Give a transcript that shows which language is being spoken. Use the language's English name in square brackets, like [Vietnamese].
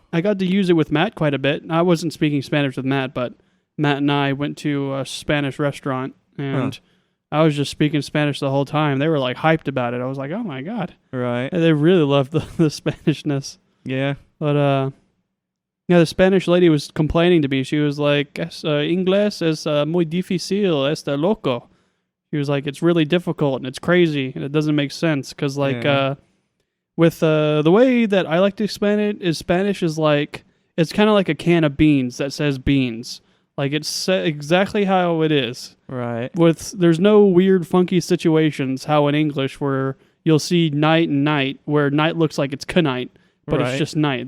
[English] I got to use it with Matt quite a bit. I wasn't speaking Spanish with Matt, but Matt and I went to a Spanish restaurant, and I was just speaking Spanish the whole time. They were like hyped about it. I was like, oh my God. Right. They really loved the Spanishness. Yeah. But, yeah, the Spanish lady was complaining to me. She was like, [Spanish] Inglés es muy difícil, está loco. [English] She was like, it's really difficult and it's crazy and it doesn't make sense. Because, like, with the way that I like to explain it is Spanish is like, it's kind of like a can of beans that says beans. Like, it's exactly how it is. Right. There's no weird, funky situations, how in English where you'll see night and night, where night looks like it's knight, but it's just night.